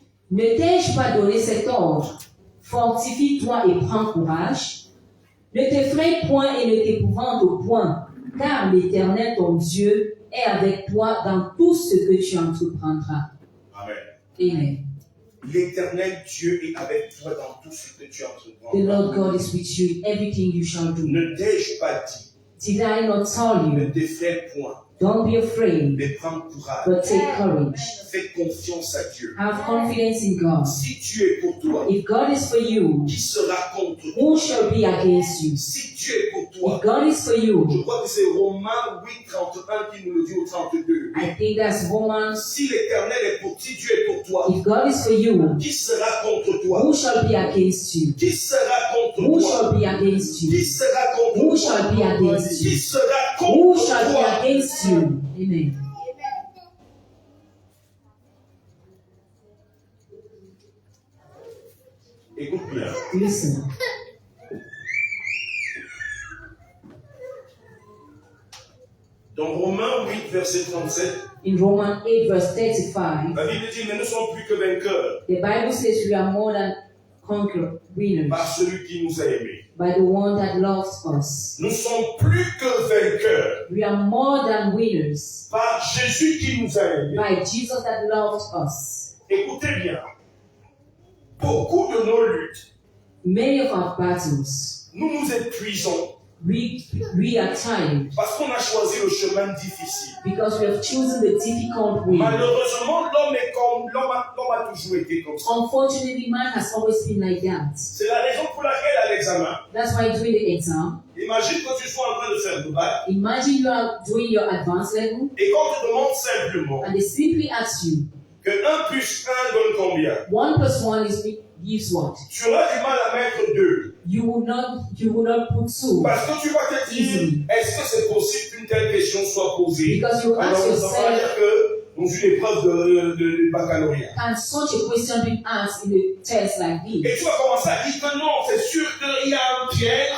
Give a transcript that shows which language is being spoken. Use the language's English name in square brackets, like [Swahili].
[French] Ne t'ai-je pas donné cet ordre? Fortifie-toi et prends courage. Ne t'effraie point et ne t'épouvante au point, car l'Éternel ton Dieu est avec toi dans tout ce que tu entreprendras. Amen. Amen. L'Éternel Dieu est avec toi dans tout ce que tu [English] The [French] entreprends. [English] Lord God is with you in everything you shall do. [French] Ne t'ai-je pas dit, [English] Did I not tell [French] ne [English] you? [French] t'effraie point, [English] Don't be afraid, [French] mais prends courage. [English] but take courage. [French] Fais confiance à Dieu. [English] Have confidence in God. [French] Si Dieu est pour toi, [English] If God is for you, [French] qui sera contre toi? [English] who shall be against you? [French] Si Dieu est pour toi, [English] If God is for you, [French] je crois que c'est Romains 8, 31 qui nous le dit au 32. [English] I think that's Romans. [French] Si l'Éternel est pour, si Dieu est pour toi, [English] If God is for you, [French] qui sera contre toi? [English] who shall be against you? [French] Qui sera contre [English] Who [French] toi? [English] shall be against [French] Qui [English] you? [French] sera contre [English] Who [French] toi? [English] shall be against [French] Qui [English] you? [French] sera [English] Who [French] contre [English] shall be [French] toi? [English] against you? Amen. [French] Écoute bien. [English] Listen. [French] Dans Romains 8, verset 37, [English] In Romans 8 verse 35, [French] la Bible dit, mais nous ne sommes plus que vainqueurs [English] the Bible says we are more than conquerors, winners, [French] par celui qui nous a aimés. [English] by the one that loves us. [French] Nous ne sommes plus que vainqueurs [English] We are more than winners [French] par Jésus qui nous a aimés. [English] by Jesus that loved us. [French] Écoutez bien. Beaucoup de nos luttes, [English] Many of our battles, [French] nous nous épuisons [English] we are tired [French] parce qu'on a choisi le chemin difficile. [English] because we have chosen the difficult way. [French] Malheureusement, l'homme a toujours été comme ça. [English] Unfortunately, man has always been like that. [French] C'est la raison pour laquelle à l'examen, [English] That's why during the exam, [French] imagine que tu sois en train de faire le bac [English] imagine you are doing your advanced level [French] et qu'on te demande simplement [English] and they simply ask you, [French] que 1 plus 1 donne combien? [English] 1 plus 1 gives what? [French] Tu auras du mal à mettre 2 [English] You will not put 2 [French] parce que tu vas te dire, est-ce que c'est possible qu'une telle question soit posée? [English] because you [French] Alors, [English] ask [French] on va [English] yourself, [French] dire que dans une épreuve de baccalauréat. [English] can such a question be asked in a test like [French] Et [English] this? [French] tu vas commencer à dire que non, c'est sûr qu'il y a un piège.